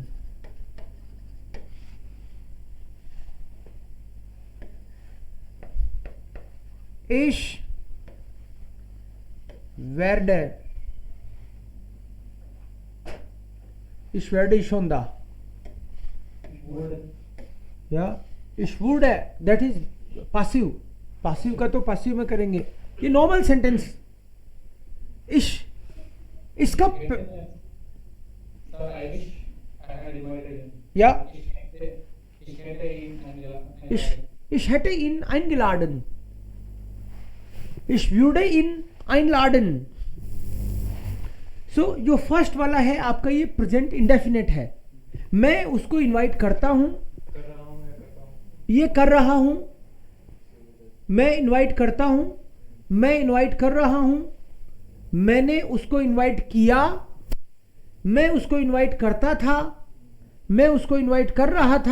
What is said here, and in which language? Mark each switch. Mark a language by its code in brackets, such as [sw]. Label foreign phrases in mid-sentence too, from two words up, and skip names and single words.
[de] Ich werde schon da. या ich wurde, [en] that is passive. [hi] passive का तो passive में करेंगे. ये [en] normal sentence. [hi] इसका या [de] ich hätte ihn eingeladen. Ich würde ihn einladen. [hi] So जो फर्स्ट वाला है आपका ये [en] present indefinite [hi] है. मैं उसको इनवाइट करता हूं, ये कर रहा हूं, मैं इनवाइट करता हूं, मैं इनवाइट कर रहा हूं, मैंने उसको इनवाइट किया, मैं उसको इनवाइट करता था, मैं उसको इनवाइट कर रहा था.